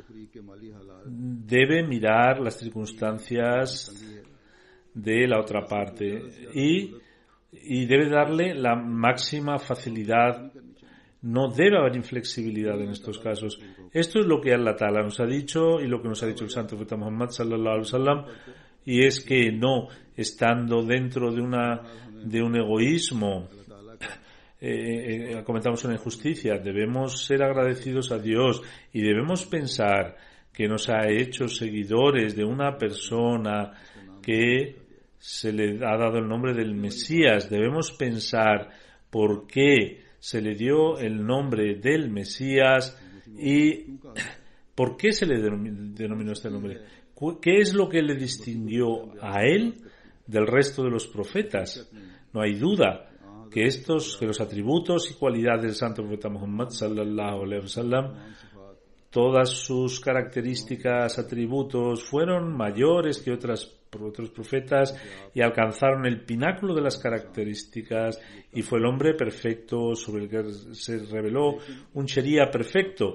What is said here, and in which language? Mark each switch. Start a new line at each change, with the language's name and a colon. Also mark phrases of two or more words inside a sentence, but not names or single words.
Spanish: debe mirar las circunstancias de la otra parte y debe darle la máxima facilidad. No debe haber inflexibilidad en estos casos. Esto es lo que
Arabic: الله تعالى
Spanish: nos ha dicho y lo que nos ha dicho el Santo Profeta Muhammad
Arabic: صلى الله عليه وسلم,
Spanish: y es que no estando dentro de un egoísmo, cometamos una injusticia. Debemos ser agradecidos a Dios y debemos pensar que nos ha hecho seguidores de una persona que se le ha dado el nombre del Mesías. Debemos pensar por qué se le dio el nombre del Mesías y por qué se le denominó este nombre. ¿Qué es lo que le distinguió a él del resto de los profetas? No hay duda que los atributos y cualidades del Santo Profeta Muhammad
Arabic: صلى الله عليه وسلم,
Spanish: todas sus características, atributos, fueron mayores que otros profetas y alcanzaron el pináculo de las características, y fue el hombre perfecto sobre el que se reveló un Sharia perfecto.